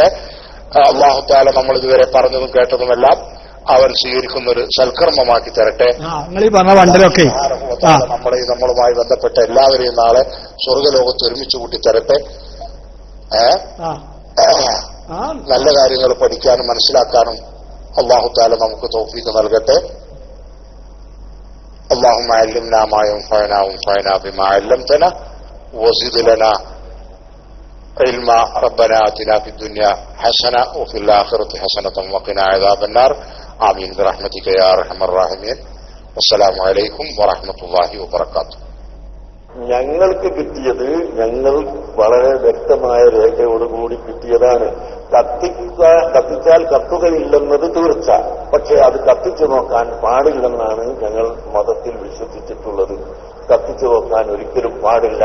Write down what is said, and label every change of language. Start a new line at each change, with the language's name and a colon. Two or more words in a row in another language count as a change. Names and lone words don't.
Arabic: الله تعالى
Malayalam: നമ്മൾ ഇതുവരെ പറഞ്ഞതും കേട്ടതുമെല്ലാം അവൻ സ്വീകരിക്കുന്ന ഒരു സൽക്കർമ്മമാക്കി തരട്ടെ. നമ്മളുമായി ബന്ധപ്പെട്ട എല്ലാവരെയും നാളെ സ്വർഗ്ഗലോകത്ത് ഒരുമിച്ച് കൂട്ടി തരട്ടെ. നല്ല കാര്യങ്ങൾ പഠിക്കാനും മനസ്സിലാക്കാനും
Arabic: الله تعالى
Malayalam: നമുക്ക് തൗഫീഖ് നൽകട്ടെ.
Arabic: اللهم علمنا ما ينفعنا وانفعنا بما علمتنا وزد لنا علما. ربنا آتنا في الدنيا حسنة وفي الآخرة حسنة وقنا عذاب النار. آمين برحمتك يا أرحم الراحمين. والسلام عليكم ورحمة الله وبركاته.
Malayalam: ഞങ്ങൾക്ക് കിട്ടിയത് ഞങ്ങൾ വളരെ വ്യക്തമായ രേഖയോടുകൂടി കിട്ടിയതാണ്. കത്തിച്ചാൽ കത്തുകയില്ലെന്നത് തീർച്ച. പക്ഷെ അത് കത്തിച്ചു നോക്കാൻ പാടില്ലെന്നാണ് ഞങ്ങൾ മതത്തിൽ വിശ്വസിച്ചിട്ടുള്ളത്. കത്തിച്ചു നോക്കാൻ ഒരിക്കലും പാടില്ല.